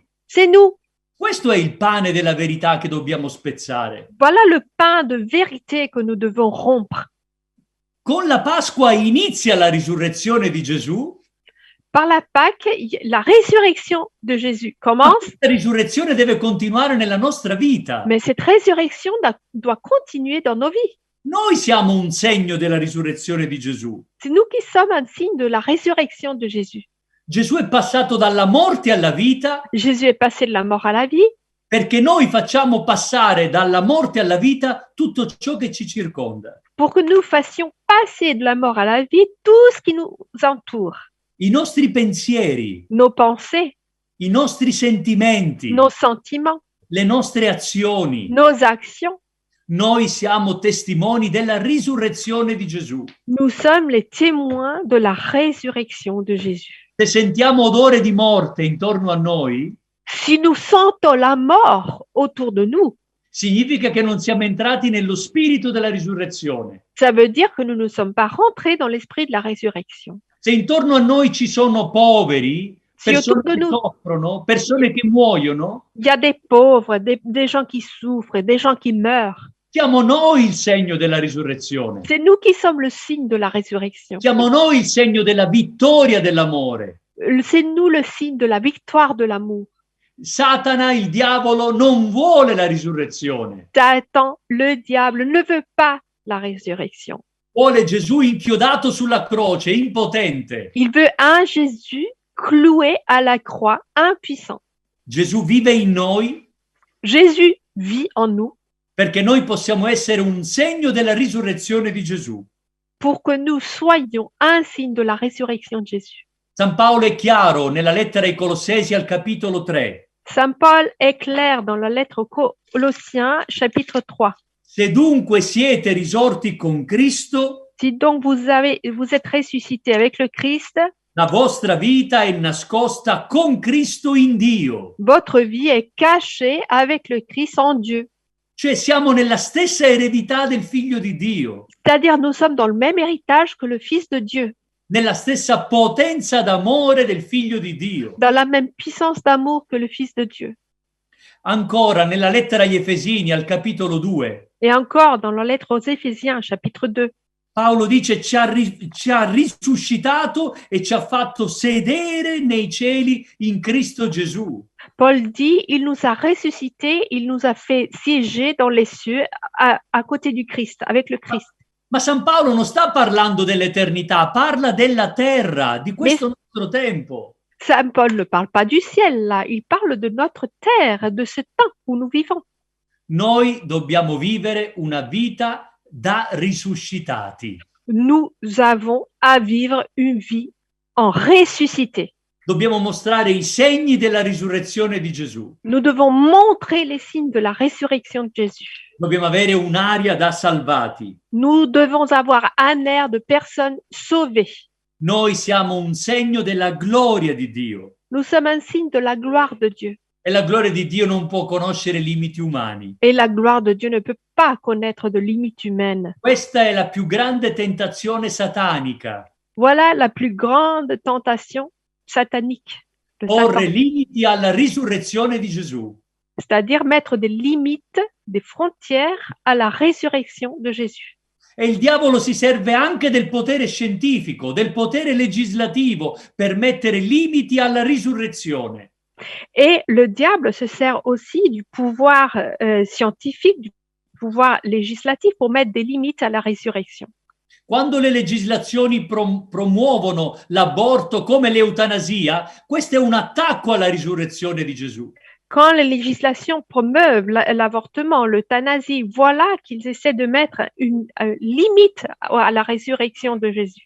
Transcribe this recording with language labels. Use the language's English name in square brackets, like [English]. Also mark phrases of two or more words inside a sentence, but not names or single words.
[French] c'est nous. [Italian] Questo è il pane della verità che dobbiamo spezzare. [French] Voilà le pain de vérité que nous devons rompre. [Italian] Con la Pasqua inizia la risurrezione di Gesù, [French] Par la Pâque, la résurrection de Jésus [Italian] ma [French] commence, [Italian] questa risurrezione deve continuare nella nostra vita. [French] mais cette résurrection doit continuer dans nos vies. [Italian] Noi siamo un segno della risurrezione di Gesù. [French] C'est nous qui sommes un signe de la résurrection de Jésus. [Italian] Gesù è passato dalla morte alla vita [French] Jésus est passé de la mort à la vie [Italian] perché noi facciamo passare dalla morte alla vita tutto ciò che ci circonda. [French] pour que nous fassions passer de la mort à la vie tout ce qui nous entoure. [Italian] I nostri pensieri, [French] Nos pensées, [Italian] i nostri sentimenti, [French] nos sentiments, [Italian] le nostre azioni. [French] nos actions. [Italian] Noi siamo testimoni della risurrezione di Gesù. [French] Nous sommes les témoins de la résurrection de Jésus. [Italian] Se sentiamo odore di morte intorno a noi, [French] Si nous sentons la mort autour de nous, [Italian] significa che non siamo entrati nello spirito della risurrezione. [French] ça veut dire que nous ne sommes pas rentrés dans l'esprit de la résurrection. [Italian] Se intorno a noi ci sono poveri, [French] Si [Italian] persone [French] autour de [Italian] che [French] nous, [Italian] soffrono, persone che muoiono, [French] il y a des pauvres, des gens qui souffrent, des gens qui meurent. [Italian] siamo noi il segno della risurrezione. [French] C'est nous qui sommes le signe de la résurrection. [Italian] Siamo noi il segno della vittoria dell'amore. [French] C'est nous le signe de la victoire de l'amour. [Italian] Satana, il diavolo, non vuole la risurrezione. [French] Satan, le diable, ne veut pas la résurrection. [Italian] Vuole Gesù inchiodato sulla croce, impotente. [French] Il veut un Jésus cloué à la croix, impuissant. [Italian] Gesù vive in noi [French] Jésus vit en nous [Italian] perché noi possiamo essere un segno della risurrezione di Gesù. [French] pour que nous soyons un signe de la résurrection de Jésus. [Italian] San Paolo è chiaro nella lettera ai Colossesi al capitolo 3. [French] Saint Paul est clair dans la lettre aux Colossiens, chapitre 3. [Italian] Se dunque siete risorti con Cristo, [French] Si donc vous êtes ressuscité avec le Christ, [Italian] la vostra vita è nascosta con Cristo in Dio. [French] votre vie est cachée avec le Christ en Dieu. [Italian] Cioè siamo nella stessa eredità del Figlio di Dio, [French] C'est-à-dire nous sommes dans le même héritage que le Fils de Dieu, [Italian] nella stessa potenza d'amore del Figlio di Dio. [French] dans la même puissance d'amour que le Fils de Dieu. [Italian] Ancora nella lettera agli Efesini al capitolo 2, [French] Et encore dans la lettre aux Éphésiens, chapitre 2, [Italian] Paolo dice ci ha risuscitato e ci ha fatto sedere nei cieli in Cristo Gesù. [French] Paul dit, il nous a ressuscités, il nous a fait siéger dans les cieux à côté du Christ, avec le Christ. [Italian] Ma San Paolo non sta parlando dell'eternità, parla della terra, di questo nostro tempo. [French] Saint Paul ne parle pas du ciel, là, il parle de notre terre, de ce temps où nous vivons. [Italian] Noi dobbiamo vivere una vita da risuscitati. [French] Nous avons à vivre une vie en ressuscité. [Italian] Dobbiamo mostrare i segni della risurrezione di Gesù. [French] Nous devons montrer les signes de la résurrection de Jésus. [Italian] Dobbiamo avere un'aria da salvati. [French] Nous devons avoir un air de personnes sauvées. [Italian] Noi siamo un segno della gloria di Dio. [French] Nous sommes un signe de la gloire de Dieu. [Italian] E la gloria di Dio non può conoscere limiti umani. [French] Et la gloire de Dieu ne peut pas connaître de limites humaines. [Italian] Questa è la più grande tentazione satanica. [French] Voilà la plus grande tentation satanique de [Italian] Porre [French] Satan. [Italian] limiti alla risurrezione di Gesù. [French] C'est-à-dire mettre des limites, des frontières à la résurrection de Jésus. [Italian] E il diavolo si serve anche del potere scientifico, del potere legislativo per mettere limiti alla risurrezione. [French] Et le diable se sert aussi du pouvoir scientifique, du pouvoir législatif pour mettre des limites à la résurrection. [Italian] Quando le legislazioni promuovono l'aborto come l'eutanasia, questo è un attacco alla risurrezione di Gesù. [French] Quand les législations promeuvent l'avortement, l'euthanasie, voilà qu'ils essaient de mettre une limite à la résurrection de Jésus.